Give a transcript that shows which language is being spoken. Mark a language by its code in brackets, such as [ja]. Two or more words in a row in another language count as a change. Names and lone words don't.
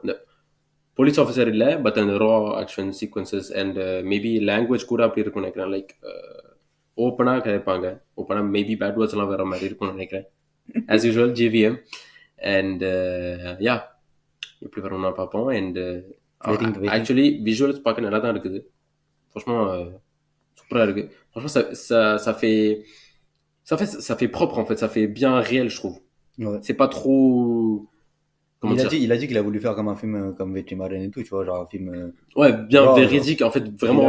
[ta] இந்த [en] police officer [ta] இல்லை, பட் அந்த [en] raw action sequences and maybe language [ta] கூட அப்படி இருக்கும்னு நினைக்கிறேன். லைக் ஓப்பனாக கேட்பாங்க, ஓப்பனாக [en] maybe bad words [ta] வர மாதிரி இருக்கும்னு நினைக்கிறேன். [en] as usual [ta] ஜிவிஎம் [en] and ya [ta] எப்படி வரும்னா பார்ப்போம். [en] and actually visuals [ta] பார்க்க நல்லா தான் இருக்குது. [fr] Franchement, super இருக்குது. Franchement, ça fait propre en fait, ça fait bien réel, je trouve. Ouais. C'est pas trop. Il a dit qu'il a voulu faire comme un film comme Vetrimaran et tout, tu vois, genre un film. Ouais, bien véridique, en fait, vraiment.